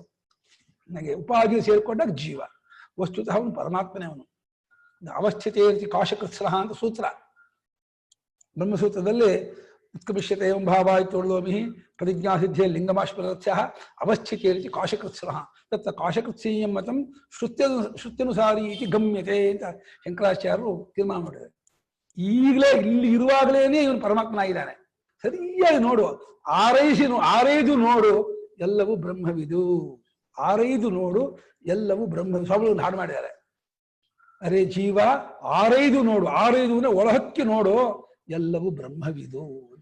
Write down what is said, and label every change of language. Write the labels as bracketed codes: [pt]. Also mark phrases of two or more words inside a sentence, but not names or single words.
[kn] ನನಗೆ ಉಪಾಧಿ ಸೇರ್ಕೊಂಡಾಗ ಜೀವ. ವಸ್ತುತಃ ಅವನು ಪರಮಾತ್ಮನೇ. ಅವನು [sa] ಅವಸ್ಥಿತೇ ರೀತಿ ಕಾಶಕೃತ್ಸಹ [kn] ಅಂತ ಸೂತ್ರ ಬ್ರಹ್ಮಸೂತ್ರದಲ್ಲಿ. [sa] ಉತ್ಕೃಷ್ಯತೆ ಎಂ ಭಾವಾಯ್ತೋರ್ಲೋಮಿ ಪ್ರತಿಜ್ಞಾಸಿದ್ಧೇ ಲಿಂಗಮಾಶ್ವರಸ್ಯ ಅವಸ್ಥಿತೇ ರೀತಿ ಕಾಶಕೃತ್ಸಹ ತತ್ರ ಕಾಶಕೃತ್ಸೀಯಂ ಮತಂ ಶ್ರುತ್ಯನುಸಾರಿ ಇತಿ ಗಮ್ಯತೆ [kn] ಅಂತ ಶಂಕರಾಚಾರ್ಯರು ತೀರ್ಮಾನ ಮಾಡಿದ್ದಾರೆ. ಈಗಲೇ ಇಲ್ಲಿ ಇರುವಾಗಲೇನೆ ಇವನು ಪರಮಾತ್ಮನಾಗಿದ್ದಾನೆ. ಸರಿಯಾಗಿ ನೋಡು, ಆರೈದು ನೋಡು ಎಲ್ಲವೂ ಬ್ರಹ್ಮವಿದು. ಆರೈದು ನೋಡು ಎಲ್ಲವೂ ಬ್ರಹ್ಮ. ಸ್ವಾಮಿಗಳು ಒಂದು ಹಾಡು ಮಾಡಿದ್ದಾರೆ, ಅರೆ ಜೀವ ಆರೈದು ನೋಡು, ಆರೈದು ಅಂದ್ರೆ ಒಳಹಕ್ಕಿ ನೋಡು ಎಲ್ಲವೂ ಬ್ರಹ್ಮವಿದು ಅಂತ.